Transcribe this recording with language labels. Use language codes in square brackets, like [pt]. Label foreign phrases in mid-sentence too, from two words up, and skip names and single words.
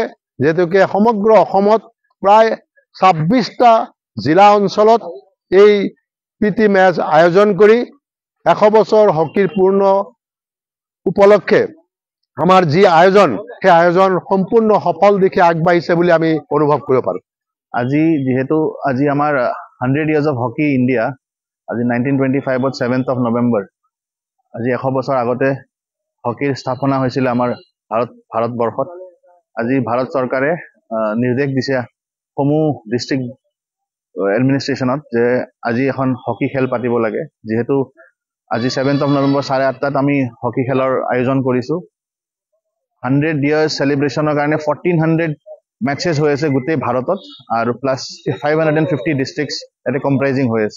[as] যেহেতুকে সমগ্ৰ অসমত প্ৰায় 26টা জিলা অঞ্চলত এই প্ৰীতি মেচ আয়োজন কৰি 100 বছৰ হকীৰ পূৰ্ণ উপলক্ষে আমাৰ যি আয়োজন, সেই আয়োজন সম্পূৰ্ণ সফল দিশে আগবাঢ়িছে বুলি আমি অনুভৱ কৰিব পাৰোঁ। আজি যিহেতু আজি আমাৰ 100 [en] years of [as] হকী ইণ্ডিয়া, আজি 1925ত [en] 7th of November, [as] আজি 100 বছৰ আগতে হকীৰ স্থাপনা হৈছিল আমাৰ ভাৰতবৰ্ষত। আজি ভাৰত চৰকাৰে নিৰ্দেশ দিছে সমূহ [en] district administration [as] যে আজি এখন হকী খেল পাতিব লাগে। যিহেতু আজি [en] 7th of November [as] 8:30 আমি হকী খেলৰ আয়োজন কৰিছোঁ। 100 years চেলিব্ৰেশ্যনৰ কাৰণে 1400 মেচেছ হৈ আছে গোটেই ভাৰতত, আৰু প্লাছ 550 ডিষ্ট্ৰিক্টছ ইয়াতে কম্প্ৰাইজিং হৈ আছে।